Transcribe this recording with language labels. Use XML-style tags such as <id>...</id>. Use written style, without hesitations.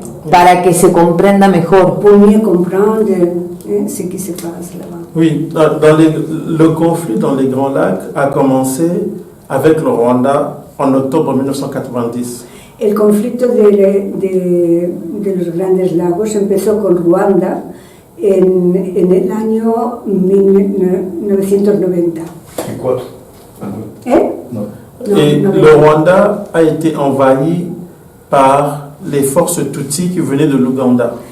<es>Para que se comprenda mejor.</es> <fr>pour mieux comprendre ce qui se passe là-bas? Oui, le conflit dans les Grands Lacs a commencé avec le Rwanda en octobre 1990.</fr> <es>El conflicto de los Grandes Lagos empezó con Ruanda en el año 1990. ¿Eh?</es> <fr>Et le Rwanda a été envahi par les forces Tutsi qui venaient de l'Ouganda.</fr>